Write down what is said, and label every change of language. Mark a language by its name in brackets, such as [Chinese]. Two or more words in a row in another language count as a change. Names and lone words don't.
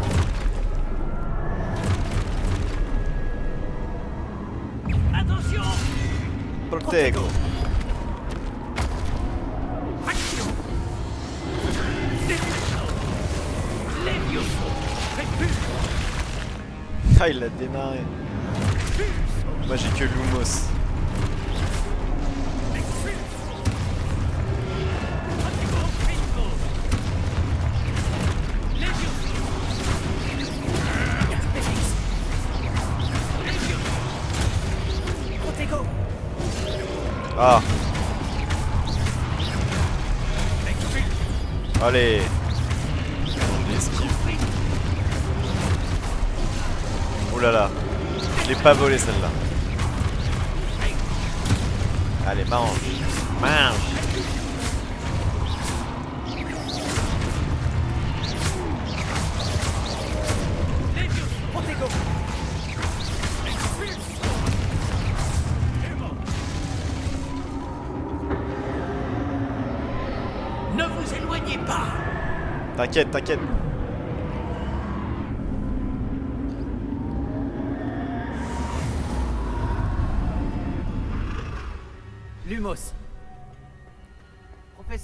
[French] Attention! Protego. Action! Défense! Levioso! Repulso! Ah, il l'a démarré. Moi j'ai que Lumos. Expulso! Protego! Pingo! Levioso! Levioso! Protego. Ah, Expulso! allez. Je l'esquive. Oh là là. Je l'ai pas volé celle-là. Allez, mange. Mange. Levioso! Protego. Expulso! Nemo! Ne vous éloignez pas! T'inquiète, t'inquiète. Lumos. Professeur?